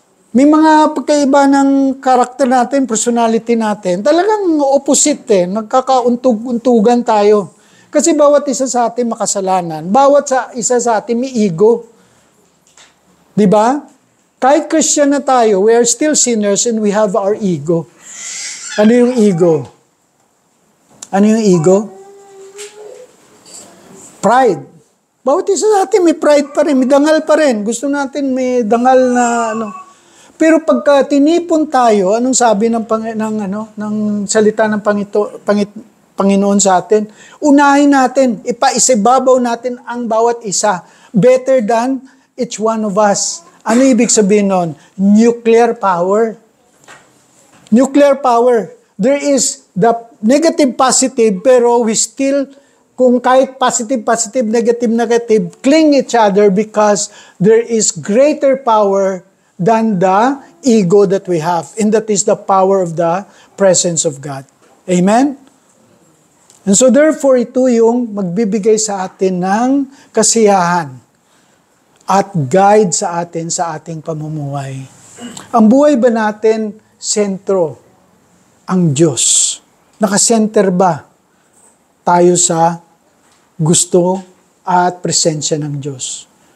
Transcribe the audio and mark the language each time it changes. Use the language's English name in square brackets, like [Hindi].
[Filipino] May mga pagkaiba ng karakter natin, personality natin. Talagang opposite nagkakauntug-untugan tayo. Kasi bawat isa sa atin makasalanan. Bawat isa sa atin may ego. Diba? Kahit Christian na tayo, [English] we are still sinners and we have our ego. [Filipino] Ano yung ego? Ano yung ego? Pride. Bawat isa sa atin may pride pa rin, may dangal pa rin. Gusto natin may dangal na Pero pagka tinipon tayo, anong sabi ng salita ng Panginoon sa atin? Unahin natin, ipaisibabaw natin ang bawat isa. [English] Better than each one of us. [Filipino] Ano ibig sabihin nun? [English] Nuclear power. Nuclear power. There is the negative, positive, pero we still, [Filipino] kung kahit [English] positive, negative, cling each other because there is greater power than the ego that we have. And that is the power of the presence of God. Amen? [Filipino] And so therefore, ito yung magbibigay sa atin ng kasiyahan at guide sa atin sa ating pamumuhay. Ang buhay ba natin, sentro ang Diyos? Nakasenter ba tayo sa gusto at presensya ng Diyos?